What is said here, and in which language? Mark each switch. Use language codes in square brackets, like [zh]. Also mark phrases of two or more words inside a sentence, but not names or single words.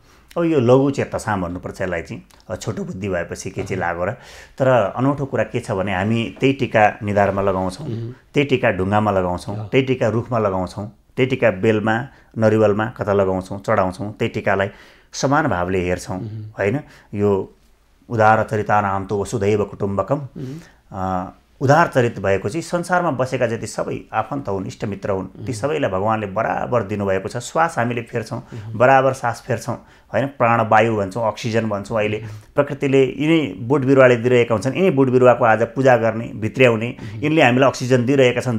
[ne] अब यो [sa] लघु चेतसा [ne] भन्नुपर्छ यसलाई चाहिँ, छोटो बुद्धि भएपछि के चाहिँ लाग्यो र। तर अनौठो कुरा के छ भने हामी त्यही टिका निधारमा लगाउँछौँ, त्यही टिका ढुङ्गामा लगाउँछौँ, त्यही टिका रुखमा लगाउँछौँ, त्यही टिका बेलमा नरिवलमा कता लगाउँछौँ, चढाउँछौँ, त्यही टिकालाई समान भावले हेर्छौँ होइन। यो [sa] उदार चरितानाम तो वसुधैव कुटुम्बकम, [ne] उदार चरित भएको चाहिँ संसारमा बसेका जति सबै आफन्त हुन्, इष्टमित्र हुन्, ती सबैलाई भगवान्ले बराबर दिनुभएको छ। श्वास हामीले फेर्छौँ, बराबर सास फेर्छौँ होइन। प्राणवायु भन्छौँ, अक्सिजन भन्छौँ। अहिले प्रकृतिले यिनै बोट बिरुवाले दिइरहेका हुन्छन्, यिनै बोट बिरुवाको आज पूजा गर्ने, भित्र्याउने, यिनले हामीलाई अक्सिजन दिइरहेका छन्।